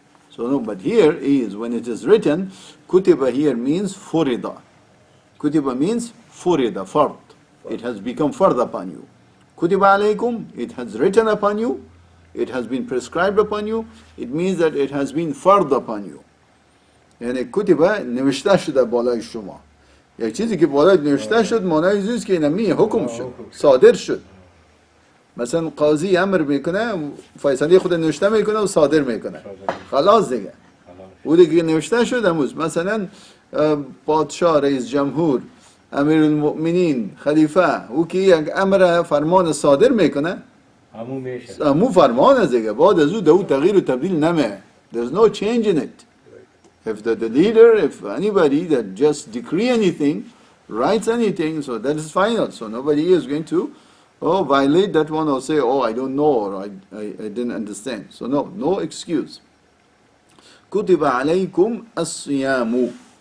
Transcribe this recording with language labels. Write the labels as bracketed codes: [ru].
[en] So no, but here is, when it is written, kutiba here means furida. Kutiba means furida, fard. It has become fard upon you. Kutiba alaykum, it has written upon you. It has been prescribed upon you. It means that it has been fard upon you. [fa] یعنی کتبه نوشته شده بالای شما. یک چیزی که بالای نوشته شد معنی اینه که اینمی حکم شد، صادر شد. مثلا قاضی امر میکنه، فیصله خود نوشته میکنه و صادر میکنه. خلاص دیگه. او دیگه نوشته شد امروز. مثلا پادشاه، رئیس جمهور، امیرالمؤمنین، خلیفه، او که یک امر فرمان صادر میکنه، همون فرمان است دیگه. بعد از او تغییر و تبدیل نمیه. [en] There's no change in it. If the leader, if anybody that just decree anything, writes anything, so that is final. So nobody is going to violate that one or say, I don't know, or I didn't understand. So no excuse. [ar] كُتِبَ عَلَيْكُمْ الصِّيَامُ.